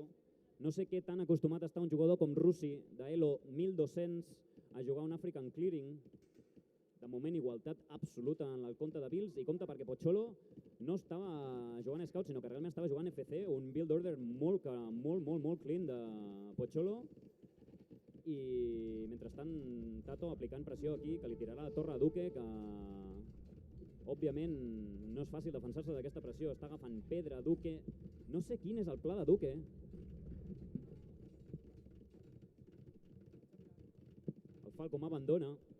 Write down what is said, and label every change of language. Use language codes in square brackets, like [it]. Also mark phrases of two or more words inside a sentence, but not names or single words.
[ca] No sé què tan acostumat està un jugador com Russi, d'Elo 1200, a jugar un African Clearing. De moment, igualtat absoluta en el compte de builds, i compte perquè Pocholo no estava jugant a Scout, sinó que realment estava jugant FC, un [en] build order [ca] molt clean de Pocholo. i mentrestant Tato aplicant pressió aquí, que li tirarà la torre a Duque, que òbviament no és fàcil defensar-se d'aquesta pressió, està agafant pedra Duque, no sé quin és el pla de Duque. El Falcom abandona.